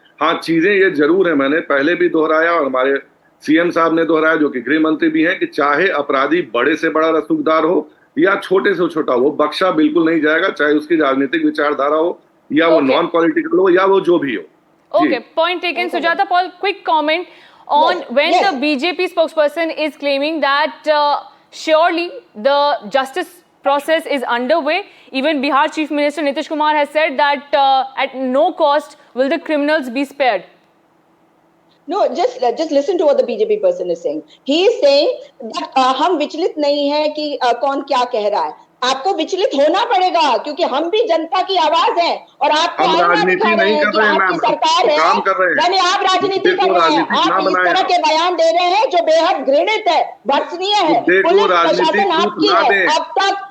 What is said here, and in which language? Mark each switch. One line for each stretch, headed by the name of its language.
Hindi: हाँ, चीजें ये जरूर है, मैंने पहले भी दोहराया और हमारे सीएम साहब ने दोहराया जो कि गृह मंत्री भी हैं कि चाहे अपराधी बड़े से बड़ा रसूखदार हो या छोटे से छोटा हो, बख्शा बिल्कुल नहीं जाएगा, चाहे उसकी राजनीतिक विचारधारा हो या वो नॉन पॉलिटिकल हो या वो जो भी हो।
English: Okay, point taken. Sujata Paul, quick comment on when the BJP spokesperson is claiming that surely the justice process is underway. Even Bihar Chief Minister Nitish Kumar has said that at no cost will the criminals be spared. No, just listen to what the BJP person is saying. He is saying that
Hindi: हम विचलित नहीं है कि कौन क्या कह रहा है। आपको विचलित होना पड़ेगा क्योंकि हम भी जनता की आवाज हैं और आपको राजनीति नहीं कर रहे हैं, आपकी सरकार है, काम कर रहे हैं। यानी आप राजनीति कर रहे हैं, आप इस तरह के बयान दे रहे हैं जो बेहद घृणित है, भर्त्सनीय है। पुलिस प्रशासन आपकी है, अब तक